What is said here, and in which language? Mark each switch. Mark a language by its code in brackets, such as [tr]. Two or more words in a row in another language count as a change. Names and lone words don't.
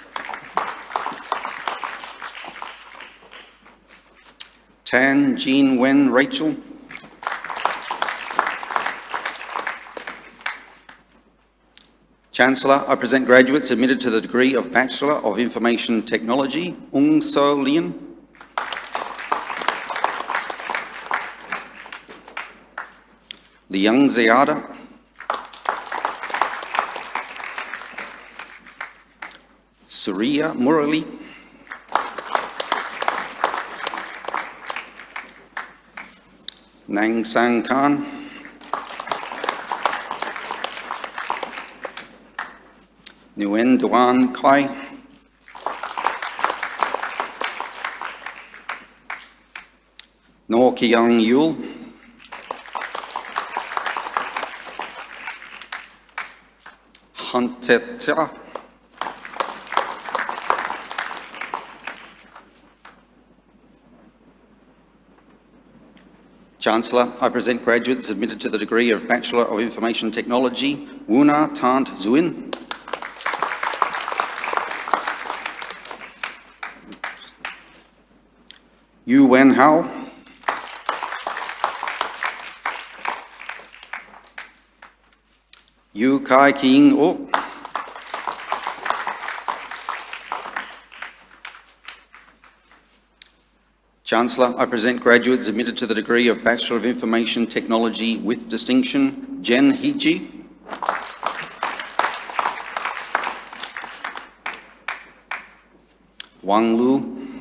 [en] Tan Jean Wen Rachel. Chancellor, I present graduates admitted to the degree of Bachelor of Information Technology, Ung So Lien. Liang Ziada. Surya Murali. Nang Sang Khan. Nguyen Duan Kai. Noh Kiang Yul. Hunt Tet Tia. Chancellor, I present graduates admitted to the degree of Bachelor of Information Technology, Wuna Tant Zuin. Yu Wen Hao. Yu Kai King O. Chancellor, I present graduates admitted to the degree of Bachelor of Information Technology with distinction, Jen Hiji. Wang Lu.